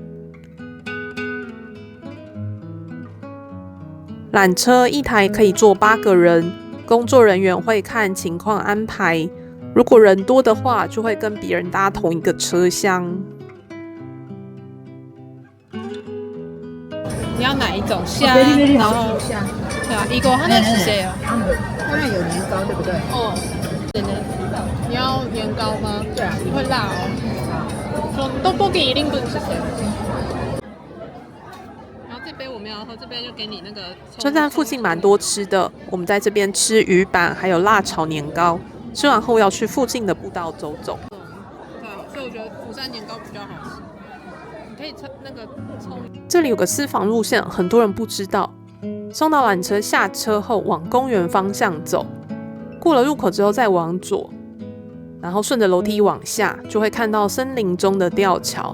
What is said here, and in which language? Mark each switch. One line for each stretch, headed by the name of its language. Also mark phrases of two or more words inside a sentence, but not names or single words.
Chinese: 纜車一台可以坐8個人，工作人員會看情況安排。如果人多的話，就會跟別人搭同一個車廂。你要哪一種蝦？然後對啊，一個它那是谁啊？当然有年糕，对不对？哦，真的。你要年糕吗？对啊，会辣哦。说
Korean: 떡볶이1인분 주세요。
Chinese: 然后这杯我们要喝，这杯就给你那个。车站附近蠻多吃的，我們在這邊吃魚板，還有辣炒年糕。吃完後要去附近的步道走走。對啊，所以我覺得釜山年糕比較好吃。你可以那個蔥。這裡有個私房路線，很多人不知道。送到纜車下車後，往公園方向走，過了入口之後再往左，然後順着樓梯往下，就會看到森林中的吊橋。